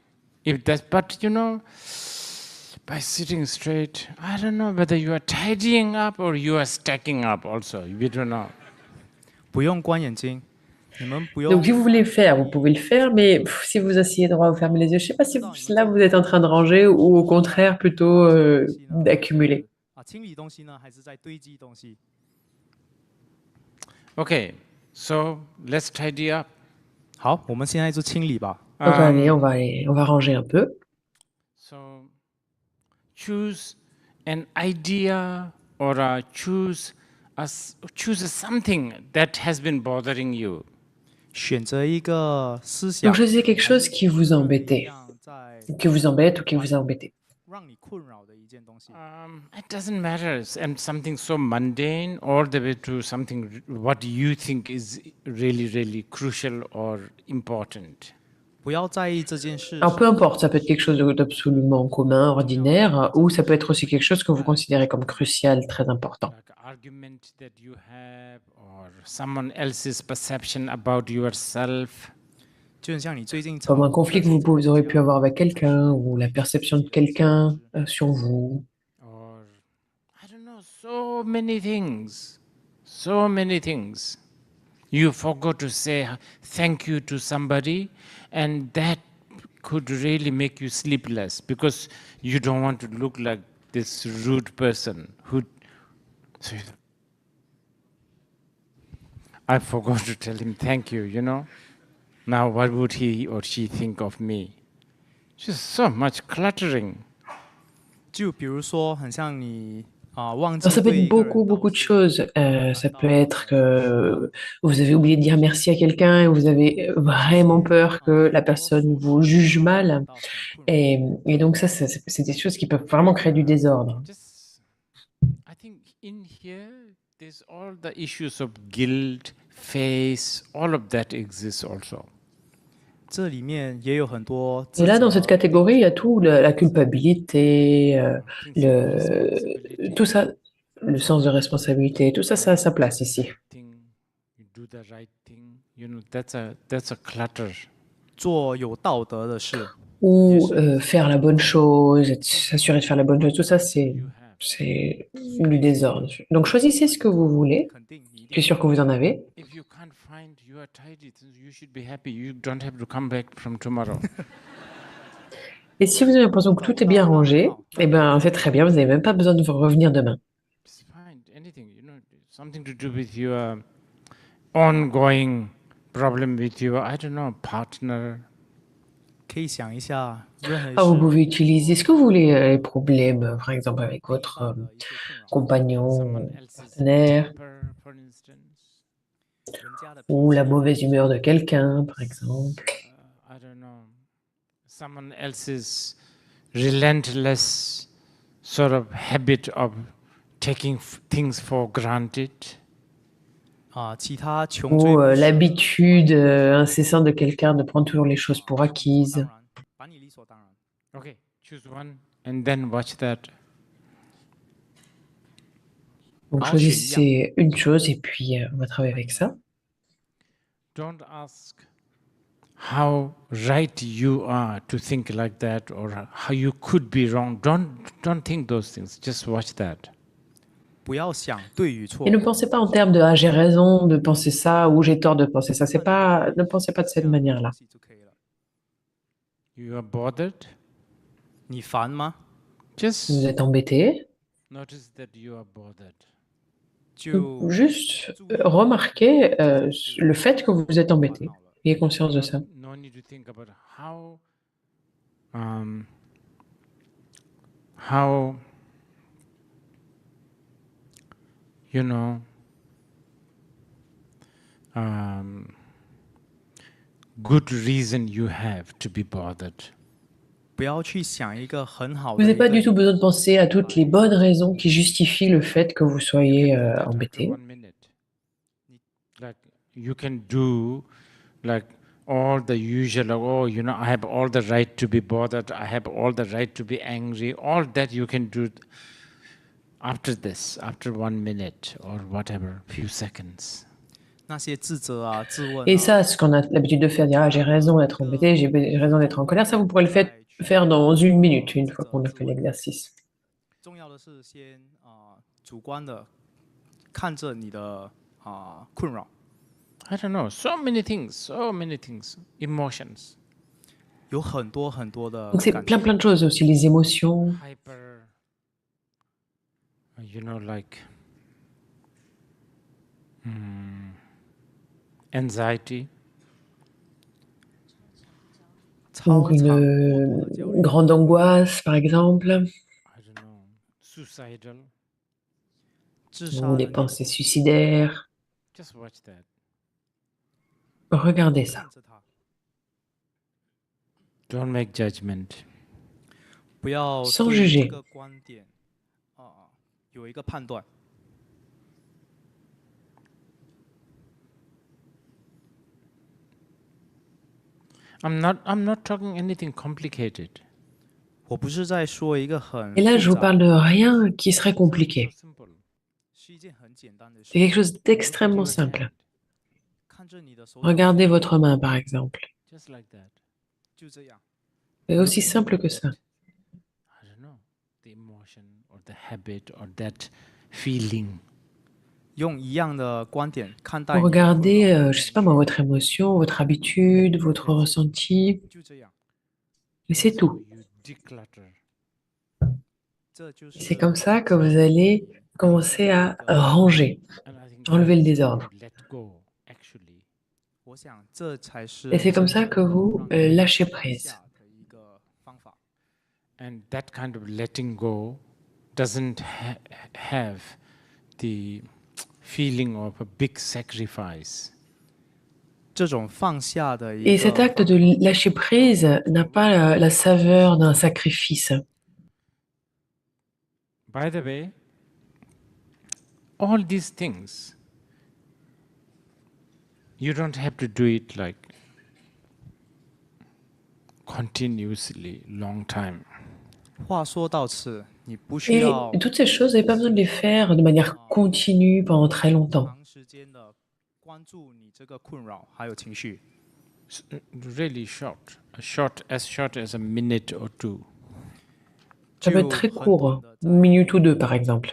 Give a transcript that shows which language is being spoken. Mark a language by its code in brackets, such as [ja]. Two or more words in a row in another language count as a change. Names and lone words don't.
[en] If that's, but you know, by sitting straight, I don't know whether you are tidying up or you are stacking up also. We don't know. [zh] 不用关眼睛， [fr] Donc, si vous voulez le faire, vous pouvez le faire, mais si vous asseyez droit, vous fermez les yeux, je ne sais pas si là vous êtes en train de ranger ou au contraire plutôt d'accumuler. [en] Okay, so let's tidy up. [zh] 好，我们现在就清理吧。 [fr] Donc, allez, on va ranger un peu. [en] So choose an idea or choose something that has been bothering you. [zh] 选择一个思想 [fr] Donc, choisissez quelque chose qui vous embêtait, qui vous embête ou qui vous a embêté. [zh] 让你困扰的一件东西。 [en] It doesn't matter, and something so mundane all the way to something what you think is really, really crucial or important. [zh] 不要在意这件事。 [fr] Alors, peu importe, ça peut être quelque chose d'absolument commun, ordinaire, ou ça peut être aussi quelque chose que vous considérez comme crucial, très important. [en] Like argument that you have or someone else's perception about yourself. [zh] 就很像你最近 [fr] Comme un conflit que vous aurez pu avoir avec quelqu'un, ou la perception de quelqu'un sur vous. [en] Or, I don't know, so many things. So many things. You forgot to say thank you to somebody, and that could really make you sleepless because you don't want to look like this rude person who. I forgot to tell him thank you, you know. Now what would he or she think of me? Just so much cluttering. [zh] 就比如说，很像你忘记 [fr] Alors, ça peut [zh] 对一 [fr] être [zh] 个人 [fr] beaucoup, [zh] 道 [fr] beaucoup de [zh] 谢 [fr] choses. Ça peut être que vous avez oublié de dire merci à quelqu'un et vous avez vraiment peur que la personne vous juge mal. Et donc ça, c'est des choses qui peuvent vraiment créer du désordre. [en] Just, I think in here, there's all the issues of guilt, face, all of that exists also. [zh] 这里面也有很多 [fr] Et là, dans cette catégorie, il y a tout, la culpabilité, tout ça, le sens de responsabilité, tout ça, ça a sa place ici. [en] You do the right thing, you know, that's a clutter. [zh] 做有道德的事。 [fr] Ou faire la bonne chose, s'assurer de faire la bonne chose, tout ça, c'est du désordre. Donc, choisissez ce que vous voulez. Je suis sûr que vous en avez. [en] If you can't find you are tidy, you should be happy. You don't have to come back from tomorrow. [fr] Et si vous avez l'impression que tout est bien rangé, eh ben, c'est très bien, vous n'avez même pas besoin de revenir demain. [en] Just find anything, you know, something to do with your ongoing problem with your, I don't know, partner. [zh] 可以想一下，任何 [fr] Ah, vous [zh] 事 [fr] pouvez utiliser ce que vous voulez, les problèmes, par exemple, avec votre [zh] 的一些困扰， [fr] compagnon, [en] Someone else's [fr] partenaire, [en] temper, for instance. [zh] 人家的 [fr] ou la mauvaise humeur de quelqu'un, par exemple. [en] I don't know, someone else's relentless sort of habit of taking things for granted. [zh] 其他穷追 [fr] Ou [zh] 不舍 [fr] l'habitude incessante de quelqu'un de prendre toujours les choses pour acquises. [zh] 当然把你理所当然。 [en] Okay, choose one and then watch that. [fr] Donc choisissez une chose et puis on va travailler avec ça. [en] Don't ask how right you are to think like that or how you could be wrong. Don't think those things. Just watch that. [zh] 不要想对与错 [fr] Et ne pensez pas en termes de ah, j'ai raison de penser ça ou j'ai tort de penser ça. C'est pas, ne pensez pas de cette manière-là. [zh] 就可以了。 [en] You are bothered. [zh] 你烦吗？ [en] Just [fr] Vous êtes embêté. [en] notice that you are bothered. [zh] 就 [fr] Juste remarquez le fait que vous êtes embêté. Ayez conscience de ça. [en] No need to think about how you know good reason you have to be bothered. [zh] 不要去想一个很好 [fr] Vous [zh] 的 [fr] n'avez [zh] 一 [fr] pas [zh] 个 [fr] du tout besoin de penser à toutes les bonnes raisons qui justifient le fait que vous soyez embêté. [en] 1 minute. Like you can do like all the usual, oh, you know, I have all the right to be bothered, I have all the right to be angry, all that you can do after this, after 1 minute or whatever, few seconds. [zh] 那些自责啊、自问 [fr] Et [zh] 啊， [fr] ça, ce qu'on a l'habitude de faire, dire ah, j'ai raison d'être embêté, j'ai raison d'être en colère, ça vous pourrez le faire dans 1 minute, une fois qu'on a fait l'exercice. [zh] 重要的是先主观的看着你的困扰。 [en] I don't know, so many things, emotions. [zh] 有很多很多的 [fr] Donc c'est [zh] 感 [fr] plein [zh] 觉， [fr] plein de choses aussi, les émotions. [en] Hyper, you know, like anxiety. [fr] Donc [zh] 超常过度的焦 [fr] une [zh] 虑， [fr] grande angoisse, par exemple, [en] I don't know, suicidal. [zh] 自 [fr] ou [zh] 杀 [fr] des [zh] 的念 [fr] pensées [zh] 头， [fr] suicidaires. [en] Just watch that. [fr] Regardez ça. [zh] 看着它， [en] Don't make judgment. [zh] 不要 [fr] Sans [zh] 对于这 [fr] juger. [zh] 个观点有一个判断。 [en] I'm not talking anything complicated. [zh] 我不是在说一个很 [fr] Et là, je [zh] 复 [fr] vous [zh] 杂 [fr] parle de rien qui serait compliqué. [en] So simple. [zh] 是一件很简单的 [fr] C'est [zh] 事。 [fr] quelque chose [en] Look at [fr] d'extrêmement [en] your [fr] simple. [en] hand, [zh] 看着你的手掌， [fr] Regardez votre main, par exemple. [en] just like that. [zh] 就这样， [fr] C'est aussi simple que ça. [en] I don't know, the emotion or the habit or that feeling. [zh] 用一样的观点看待 [fr] Vous [zh] 你的困扰 [fr] regardez, je sais pas moi, votre émotion, votre habitude, votre ressenti, [zh] 就这样， [fr] et c'est tout. [en] You declutter. [zh] 这就是 [fr] C'est comme ça que vous allez commencer à ranger, [en] And I think [fr] enlever le [en] that's [fr] désordre. [en] let go, actually. [zh] 我想这才是 [fr] Et c'est comme [zh] 真 [fr] ça [zh] 正 [fr] que vous [zh] 让你 [fr] lâchez [zh] 放 [fr] prise. [zh] 下的一个方法。 [en] And that kind of letting go doesn't have the feeling of a big sacrifice. [zh] 这种放下的一 [fr] Et [zh] 个 [fr] cet acte de lâcher prise n'a pas la saveur d'un sacrifice. [en] By the way, all these things, you don't have to do it like continuously, long time. [zh] 话说到此，你不需 [fr] Et [zh] 要 [fr] toutes ces choses, vous n'avez pas besoin de les faire de manière continue pendant très longtemps. [zh] 长时间的关注你这个困扰还有情绪， [en] Really short, as short as a minute or two. [fr] Ça peut être très court, une minute ou deux par exemple.